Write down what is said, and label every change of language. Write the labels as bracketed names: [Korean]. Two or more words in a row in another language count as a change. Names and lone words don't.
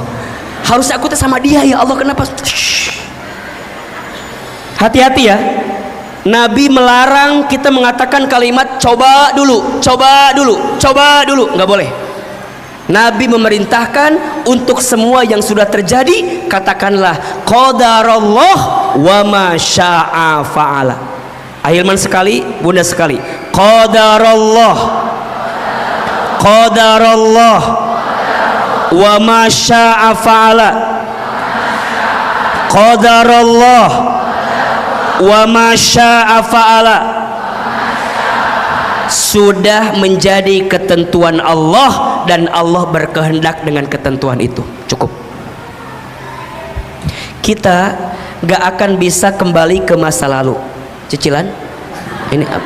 [Indonesian] Harusnya aku sama dia ya Allah, kenapa? Hati-hati ya. Nabi melarang kita mengatakan kalimat coba dulu, coba dulu, coba dulu. Enggak boleh. Nabi memerintahkan untuk semua yang sudah terjadi, katakanlah [Arabic] قدر الله وما شاء فعل. [Indonesian] Ahilman sekali, Bunda sekali, [Arabic] قدر الله، قدر الله وما شاء فعل. قدر الله وما شاء فعل. [Indonesian] Sudah menjadi ketentuan Allah dan Allah berkehendak dengan ketentuan itu. Cukup. Kita gak akan bisa kembali ke masa lalu. Cicilan ini apa?